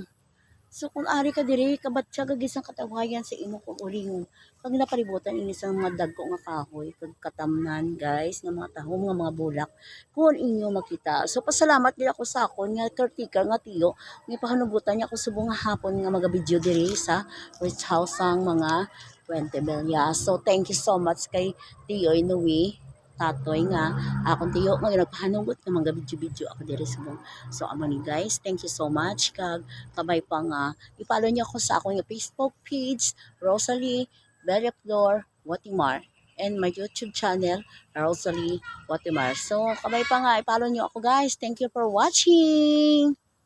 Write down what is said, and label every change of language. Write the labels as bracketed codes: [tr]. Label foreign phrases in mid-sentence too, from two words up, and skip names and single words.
[hil] So kung ari ka diri kabatsa gagisang katawayan sa imo kung uling pag napalibutan ini sa mga dagko nga kahoy kag katamnan guys nga mga tahom nga mga bulak kung inyo makita. So pasalamat gid ako sa akon nga caretaker nga tiyo nga pahanugutan niya ako subong nga hapon nga maga-video diri sa rest house sang mga Puente Belya. [en] So thank you so much kay Tiyo Inuwi. [hil] Tatoy nga akong tiyo nga nagpahanugot nga mga video ako diri subong. So amo ni guys, [en] thank you so much [hil] kag kabay pa nga i-follow niyo ako sa akong Facebook page Rosalie Bellaflor Watimar [en] and my YouTube channel [hil] Rosalie Watimar. So kabay pa nga i-follow niyo ako guys. [en] Thank you for watching.